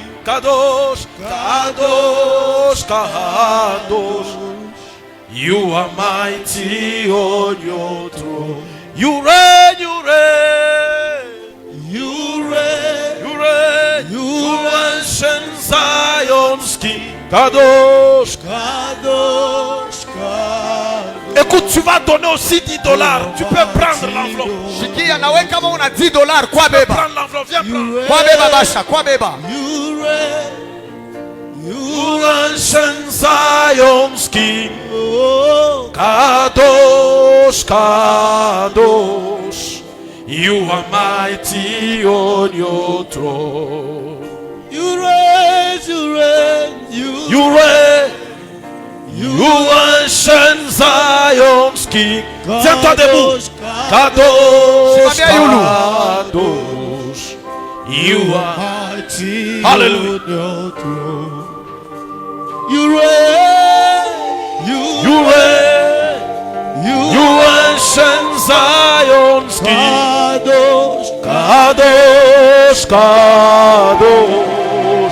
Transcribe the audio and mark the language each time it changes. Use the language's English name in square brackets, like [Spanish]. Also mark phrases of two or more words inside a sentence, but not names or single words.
[Hebrew] Kadosh, Kadosh, Kadosh. [English] You are mighty on your throne. You reign, you reign. You reign, you reign. You ancient Zion's King. [Hebrew] Kadosh, Kadosh, Kadosh. [French] Écoute, tu vas donner aussi $10. Tu peux prendre l'enveloppe. [Swahili] Shikia nawe kama una $10 kwa beba. [French] Prends l'enveloppe, viens prendre. [Swahili] Kwa beba basha, kwa beba. [English] You reign, you ancient Zion's King. [Hebrew] Kadosh, Kadosh. [English] You are mighty on your throne. You reign, you reign, you reign. You ancient Zion's King. [French] Tiens-toi debout. [Hebrew] Kadosh, Kadosh. [English] You are mighty. Hallelujah. You reign, you reign. You ancient Zion's King. [Hebrew] Kadosh, Kadosh, Kadosh.